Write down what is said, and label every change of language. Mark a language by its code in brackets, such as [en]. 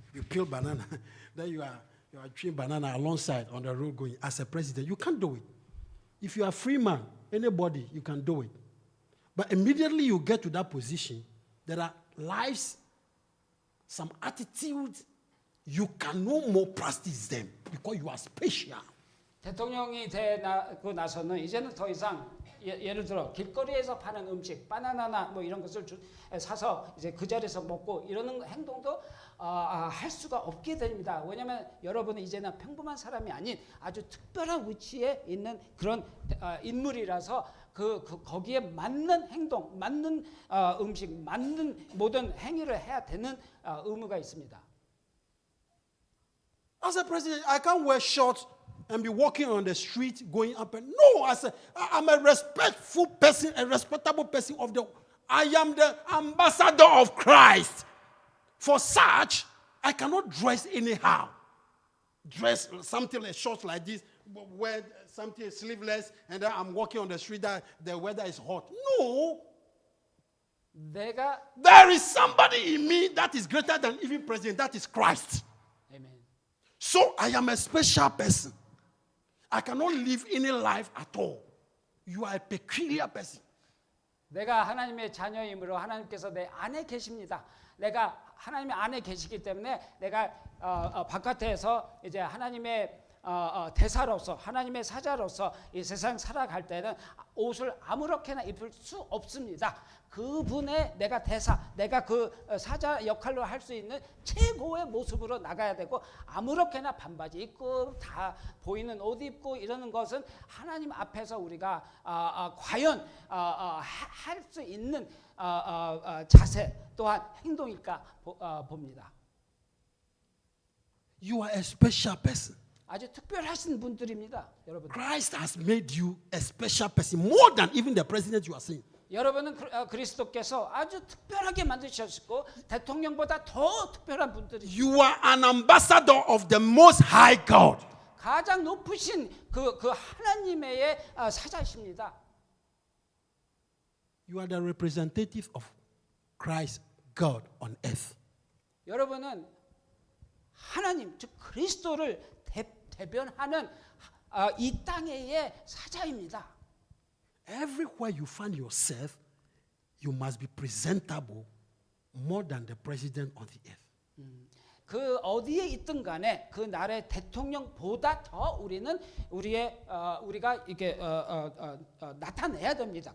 [en] You peel banana, then you are chewing banana alongside on the road going. As a president, you can't do it. If you are a free man, anybody, you can do it. But immediately you get to that position, there are lives, some attitudes, you can no more practice them because you are special. [ko] 대통령이 되고 나서는 이제는 더 이상 예를 들어 길거리에서 파는 음식, 바나나나 뭐 이런 것을 사서 이제 그 자리에서 먹고 이러는 행동도 할 수가 없게 됩니다. 왜냐하면 여러분은 이제는 평범한 사람이 아닌 아주 특별한 위치에 있는 그런 인물이라서 거기에 맞는 행동, 맞는 음식, 맞는 모든 행위를 해야 되는 의무가 있습니다. [en] As a president, I can't wear shorts and be walking on the street going up and no, I'm a respectful person, a respectable person I am the ambassador of Christ. For such, I cannot dress anyhow. Dress something like shorts like this, wear something sleeveless, and then I'm walking on the street that the weather is hot. No. There is somebody in me that is greater than even president, that is Christ. Amen. So I am a special person. I cannot live any life at all. You are a peculiar person. [ko] 내가 하나님의 자녀이므로 하나님께서 내 안에 계십니다. 내가 하나님의 안에 계시기 때문에 내가 바깥에서 이제 하나님의 대사로서 하나님의 사자로서 이 세상 살아갈 때는 옷을 아무렇게나 입을 수 없습니다. 그분의 내가 대사, 내가 그 사자 역할로 할 수 있는 최고의 모습으로 나가야 되고 아무렇게나 반바지 입고 다 보이는 옷 입고 이러는 것은 하나님 앞에서 우리가 과연 할 수 있는 자세 또한 행동일까 봅니다. [en] You are a special person. [ko] 아주 특별하신 분들입니다, 여러분. [en] Christ has made you a special person more than even the president you are seeing. [ko] 여러분은 그리스도께서 아주 특별하게 만드셨고 대통령보다 더 특별한 분들이죠. [en] You are an ambassador of the Most High God. [ko] 가장 높으신 그 하나님의 사자십니다. [en] You are the representative of Christ, God on earth. [ko] 여러분은 하나님, 즉 그리스도를 대변하는 이 땅의 사자입니다. [en] Everywhere you find yourself, you must be presentable more than the president on the earth. [ko] 그 어디에 있든 간에 그 나라의 대통령보다 더 우리가 이게 나타내야 됩니다.